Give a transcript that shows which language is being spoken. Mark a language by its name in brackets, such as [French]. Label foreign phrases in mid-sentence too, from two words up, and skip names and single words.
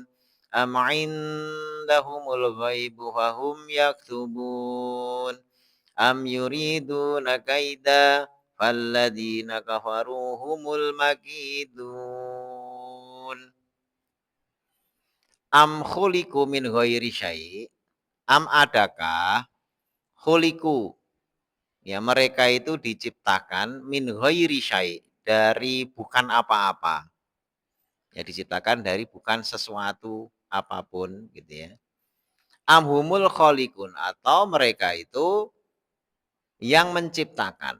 [Arabic] أم عندهم الغيب فهم يكتبون. أم يريدون كيدا فالذين كفروا هم المكيدون. أم خلقوا من غير شيء'. [Indonesian] Am adakah khuliqu ya mereka itu diciptakan [Arabic] من غير شيء' [Indonesian] dari bukan apa-apa. Ya diciptakan dari bukan sesuatu apapun gitu ya. [Arabic] أم هم الخالقون [Indonesian] atau mereka itu yang menciptakan.